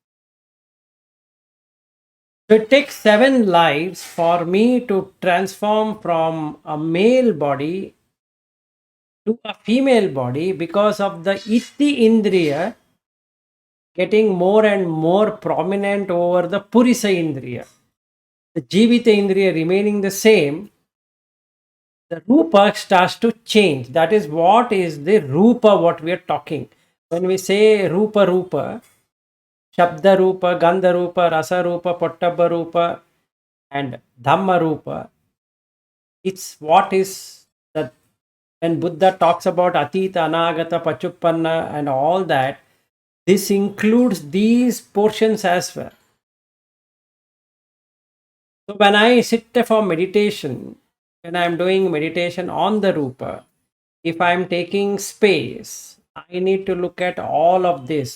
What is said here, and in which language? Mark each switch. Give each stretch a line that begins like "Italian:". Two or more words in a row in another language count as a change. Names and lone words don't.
English: So it takes 7 lives for me to transform from a male body to a female body, because of the
Pali: Itti Indriya
English: getting more and more prominent over the
Pali: Purisa Indriya.
English: The
Pali: Jivita Indriya
English: remaining the same, the Rupa starts to change. That is what is the Rupa, what we are talking. When we say
Pali: Rupa Rupa, Shabda Rupa, Gandha Rupa, Rasa Rupa, Pottabha Rupa, and Dhamma Rupa,
English: it's what is that when Buddha talks about
Pali: Atita, Anagata, Pachuppanna,
English: and all that, this includes these portions as well. So when I sit for meditation, when I'm doing meditation on the Rupa, if I'm taking space, I need to look at all of this.